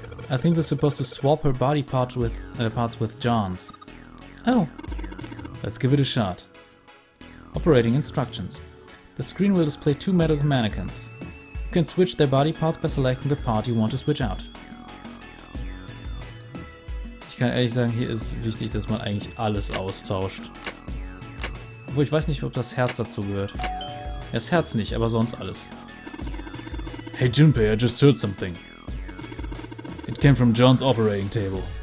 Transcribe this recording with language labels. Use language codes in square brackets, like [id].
[en] I think we're supposed to swap her body parts with John's. Oh, Let's give it a shot. Operating instructions. The screen will display 2 medical mannequins. You can switch their body parts by selecting the part you want to switch out. [de] Ich kann ehrlich sagen, hier ist wichtig, dass man eigentlich alles austauscht. Obwohl ich weiß nicht, ob das Herz dazu gehört. Ja, das Herz nicht, aber sonst alles. [en] Hey Junpei, I just heard something. It came from John's operating table.